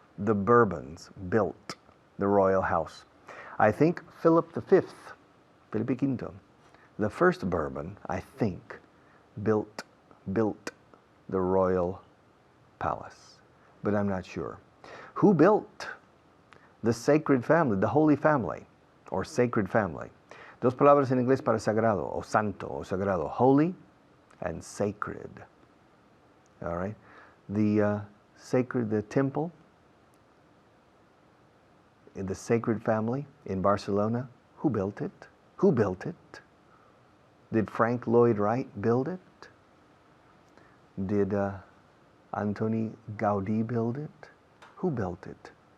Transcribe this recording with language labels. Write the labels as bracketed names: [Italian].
[English] The Bourbons built the Royal House. I think Philip V, Felipe V, the first Bourbon, I think, built the Royal Palace, but I'm not sure. Who built the Sacred Family, the Holy Family, or Sacred Family? [Spanish] Dos palabras en inglés para sagrado, o santo, o sagrado. [English] Holy and sacred. All right? The sacred, the temple, in the Sacred Family in Barcelona, who built it? Who built it? Did Frank Lloyd Wright build it? Did Antoni Gaudí build it? Who built it?